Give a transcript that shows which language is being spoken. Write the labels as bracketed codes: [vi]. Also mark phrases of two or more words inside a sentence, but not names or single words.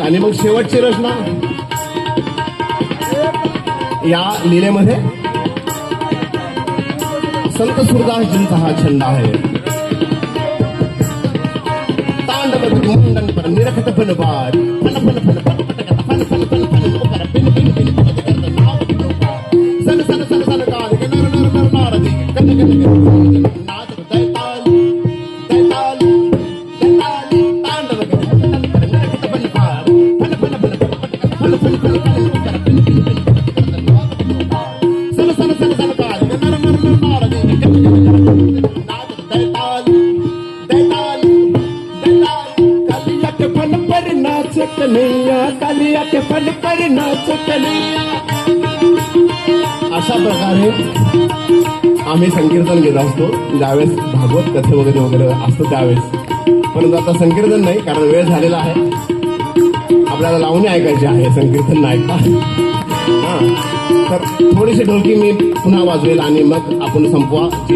[mr] आणि मग शेवटची रचना या लीलेमध्ये संत सुरदासजींचा हा छंद आहे. [hi] तांडव मुंडन पर निरखत फनबार फन फन फन फन फन फन फन फन उपर पिन पिन पिन नाव सन सन सन सन काल के नर नर नर नारदी कन कन कन नाद दैताल दैताल दैताल तांडव मुंडन पर निरखत फनबार फन फन फन फन फन फन फन उपर पिन पिन पिन सन सन सन सन काल के नर नर नर नारदी कन कन कन नाद दैताल दैताल कालिया के फन पर नाच कन्हैया कालिया के फन पर नाच कन्हैया. [mr] अशा प्रकारे आम्ही संकीर्तन घेत असतो ज्यावेळेस भागवत कथे वगैरे वगैरे असतो त्यावेळेस. परंतु आता संकीर्तन नाही कारण वेळ झालेला आहे. आपल्याला लावणी ऐकायची आहे संकीर्तन नाही ऐकता. तर थोडीशी ढोलकी मी पुन्हा वाजवेल आणि मग आपण संपवा.